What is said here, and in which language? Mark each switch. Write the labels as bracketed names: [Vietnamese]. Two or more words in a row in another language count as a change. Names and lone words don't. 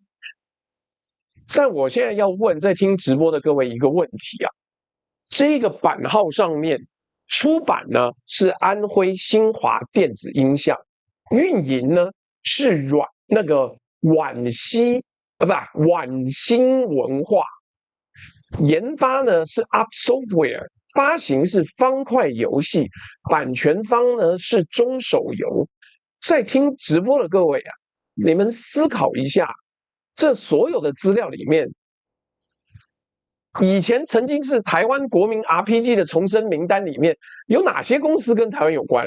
[Chinese] 但我現在要問在聽直播的各位一個問題啊，這個版號上面出版呢是安徽新華電子音像，運營呢是皖新文化，研發呢是 Up Software，發行是方塊游戲，版權方呢是中手游。在聽直播的各位啊，你們思考一下，這所有的資料裡面，以前曾經是台灣國民 RPG 的重生名單裡面，有哪些公司跟台灣有關？